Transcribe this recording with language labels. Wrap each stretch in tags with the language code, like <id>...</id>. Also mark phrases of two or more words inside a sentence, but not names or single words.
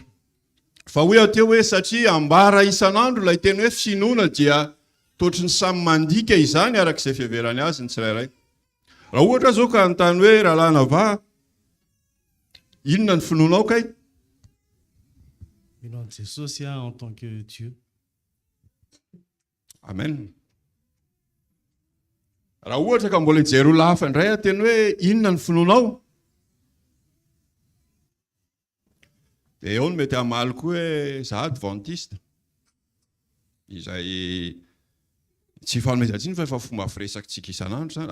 <mg>Fa hoe ateo hoe satria ambara isan'andro ilay teny hoe finoana dia totry ny samy mandika izany arak'izay fiheverany azy ny tsirairay. Raha ohatra zao ka anontany hoe rahalahina va, inona ny finoanao kay? Mino an'i Jesosy</mg> <fr>en tant que Dieu.</fr> <mg>Amen. Raha ohatra ka mbola hijery olona hafa indray teny hoe inona ny finoanao? Dia eo no mety hamaly koa hoe za adventiste. Izay tsy fanomezantsiny fa efa fomba firesakintsika isan'andro zany.</mg>